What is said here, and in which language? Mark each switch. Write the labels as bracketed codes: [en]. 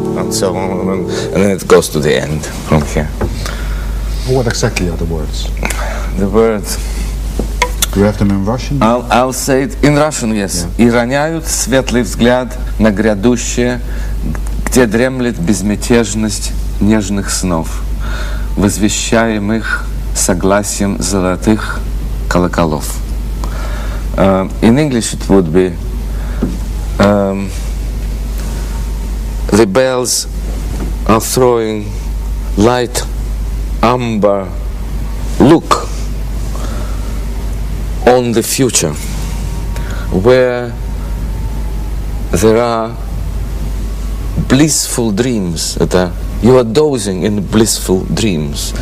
[en] So on, and then it goes to the end from here. What exactly are the words? The words. Do you have them in Russian? I'll say it in Russian, yes. Yeah. [ru] И роняют светлый взгляд на грядущее, где дремлет безмятежность нежных снов, возвещаемых согласием золотых колоколов. [en] In English it would be the bells are throwing light amber look on the future, where there are blissful dreams you are dozing in blissful dreams.